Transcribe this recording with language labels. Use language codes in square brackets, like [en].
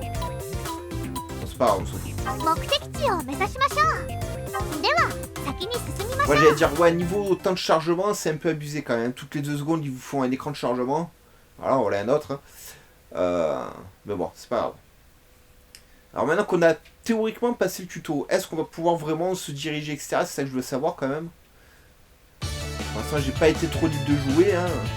[fr] Bon, c'est pas grave, on s'en fout. [ja] 目的地を目指しましょう。では先に進みましょう。 [fr] Moi j'allais dire ouais niveau temps de chargement c'est un peu abusé quand même. Toutes les 2 secondes ils vous font un écran de chargement. Voilà un autre. Mais bon c'est pas grave. Alors maintenant qu'on a théoriquement passé le tuto, est-ce qu'on va pouvoir vraiment se diriger etc. C'est ça que je veux savoir quand même. Pour l'instant j'ai pas été trop libre de jouer hein.